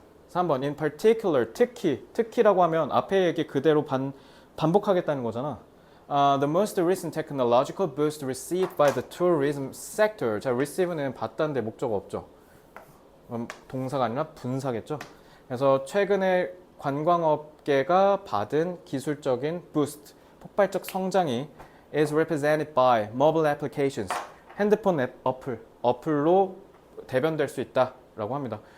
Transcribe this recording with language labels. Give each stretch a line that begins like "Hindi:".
Korean: 3번
English: in particular,
Korean: 특히라고 하면 앞에 얘기 그대로 반복하겠다는 거잖아.
English: The most recent technological boost received by the tourism sector.
Korean: 자, receive는 받다는데 목적어 없죠. 동사가 아니라 분사겠죠. 그래서 최근에 관광업계가 받은 기술적인 boost, 폭발적 성장이
English: is represented by mobile applications.
Korean: 핸드폰 어플로 대변될 수 있다라고 합니다.